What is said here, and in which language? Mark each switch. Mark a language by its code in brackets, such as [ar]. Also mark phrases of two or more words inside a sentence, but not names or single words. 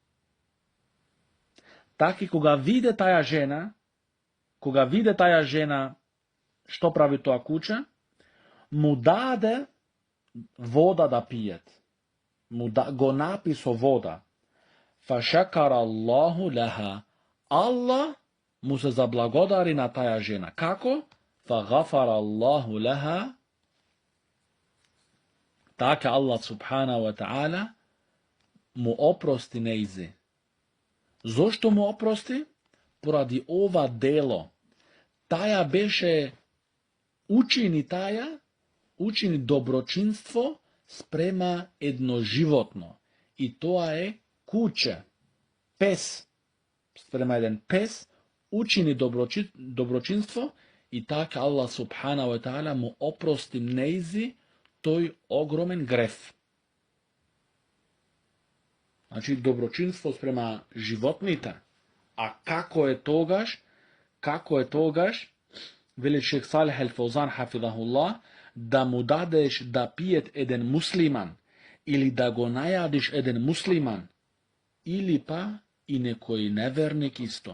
[mk] Таки кога виде таја жена што прави тоа куче, му даде вода да пиет. Го напи со вода. [ar] فشكر الله لها. [mk] Allah му се заблагодари на таја жена. Како? [ar] فغفر الله لها. [mk] Така [ar] الله سبحانه وتعالى [mk] му опрости нејзи. Зошто му опрости? Поради ова дело. Таја беше, учини доброчинство спрема едно животно. И тоа е куче, пес. Спрема еден пес, учини доброчинство и така [ar] الله سبحانه وتعالى [mk] му опрости нејзи тој огромен греф. Значи, доброчинство спрема животните. А како е тогаш, вели шех Салих Ал-Фаузан хафизахуллах, да му дадеш да пиет еден муслиман, или да го најадиш еден муслиман, или па и некој неверник исто.